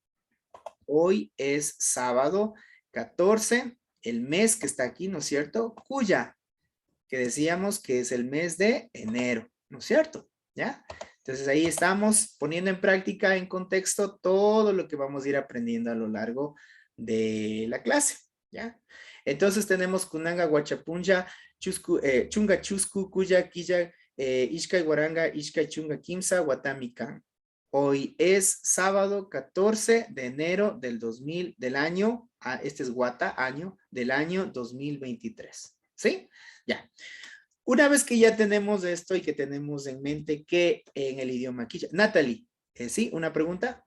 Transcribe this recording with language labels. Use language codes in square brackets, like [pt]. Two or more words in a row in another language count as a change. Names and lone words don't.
[es] Hoy es sábado 14, el mes que está aquí, ¿no es cierto? Cuya, que decíamos que es el mes de enero, ¿no es cierto? ¿Ya? Entonces ahí estamos poniendo en práctica, en contexto, todo lo que vamos a ir aprendiendo a lo largo de la clase, ¿ya? Entonces tenemos [qu] Kunanga, Huachapunja, Chunga Chusku, Kuya, Quilla, Ishkai Guaranga, Ishkai Chunga Quimsa, Watami Kan. [es] Hoy es sábado 14 de enero del año, este es Guata, año, del año 2023. ¿Sí? Ya. Una vez que ya tenemos esto y que tenemos en mente que en el idioma quichua. Natalie, ¿sí? ¿Una pregunta?